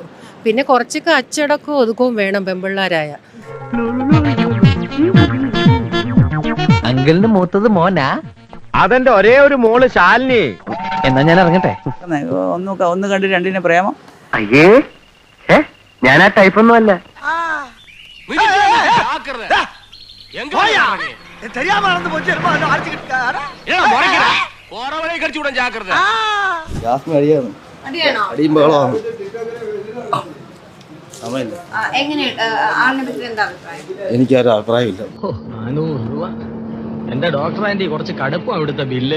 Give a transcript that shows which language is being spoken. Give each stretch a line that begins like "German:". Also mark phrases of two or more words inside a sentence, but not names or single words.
Malayalam: പിന്നെ കുറച്ചൊക്കെ അച്ചടക്കവും ഒതുക്കവും വേണം പെമ്പിള്ളാരായ. അങ്കിളിന് മൂത്തത് മോനാ? അതെന്റെ ഒരേ ഒരു മോള് ശാലിനി. എന്നാ ഞാൻ ഇറങ്ങട്ടെ. ഒന്ന് കണ്ട് രണ്ടിനെ പ്രേമം. അയ്യേ, ഞാൻ ആ ടൈപ്പൊന്നും അല്ല.
Tamil: தெரியாம நடந்து போச்சு.
Malayalam: എനിക്കൊരു അഭിപ്രായമില്ല. 400 രൂപ. എന്റെ ഡോക്ടർ ആന്റി കുറച്ച് കടുപ്പം അവിടുത്തെ ബില്ല്.